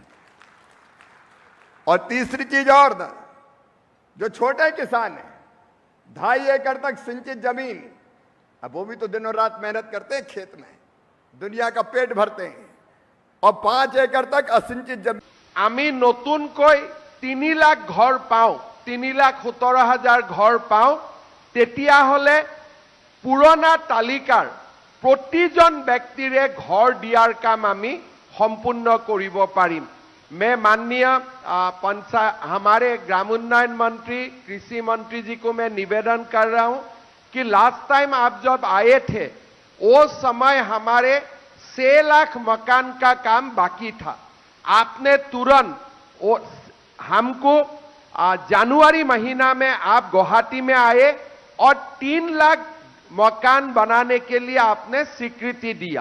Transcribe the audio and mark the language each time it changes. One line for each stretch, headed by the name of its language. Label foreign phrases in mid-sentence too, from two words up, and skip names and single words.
Hindi: और तीसरी चीज और ना, जो छोटे किसान हैं, 2.5 एकड़ तक सिंचित जमीन, अब वो भी तो दिनों रात मेहनत करते हैं खेत में, दुनिया का पेट भरते हैं, और 5 एकड़ तक असिंचित जमीन।
Assamese: আমি নতুনকৈ 3 লাখ ঘৰ পাওঁ, 3,17,000 ঘৰ পাওঁ, তেতিয়াহ'লে পুৰণা তালিকাৰ প্ৰতিজন ব্যক্তিৰে ঘৰ দিয়াৰ কাম আমি সম্পূৰ্ণ কৰিব পাৰিম।
Hindi: मैं माननीय हमारे ग्रामोन्नयन मंत्री, कृषि मंत्री जी को मैं निवेदन कर रहा हूं कि
English: last time
Hindi: आप जब आए थे उस समय हमारे 6 लाख मकान का काम बाकी था। आपने तुरंत हमको जनवरी महीना में आप गुवाहाटी में आए और 3 लाख मकान बनाने के लिए आपने स्वीकृति दिया।